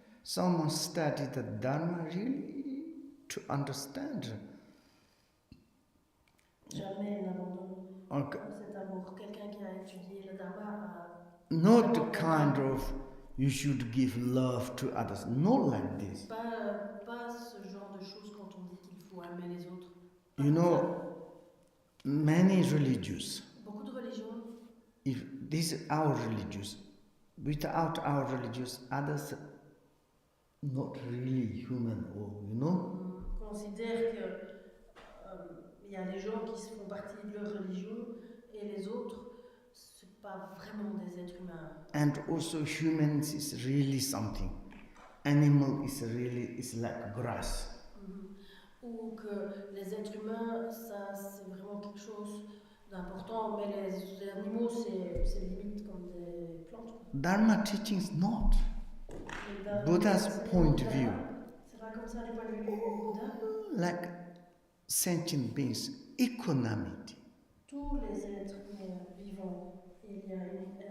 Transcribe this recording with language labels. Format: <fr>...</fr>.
<en>Someone study the Dharma really to understand.</en> <fr>Jamais n'abandonne</fr> <en>Okay.</en> <fr>cet amour. Quelqu'un qui a étudié le Dharma a</fr> <en>Not the kind of you should give love to others. Not like this.</en> <fr>pas ce genre de choses quand on dit qu'il faut aimer les autres. Pas</fr> <en>You</en> <fr>comme</fr> <en>know,</en> <fr>ça.</fr> <en>many religions,</en> <fr>Beaucoup de religions,</fr> <en>if this is our religious, without our religious, others not really human, or you know.</en> <fr>on considère que il y a les gens qui font partie de leur religion et les autres, c'est pas vraiment des êtres humains.</fr> <en>And also humans is really something. Animal is like grass.</en> <fr>Ou que les êtres humains, ça c'est vraiment quelque chose d'important, mais les animaux c'est limite comme des plantes.</fr> <en>Dharma teachings not. Buddha's point of view.</en> <fr>C'est pas comme ça du point de vue du Bouddha.</fr> <en>Like sentient beings, equanimity.</en> <fr>Tous les êtres vivants, il y a une</fr>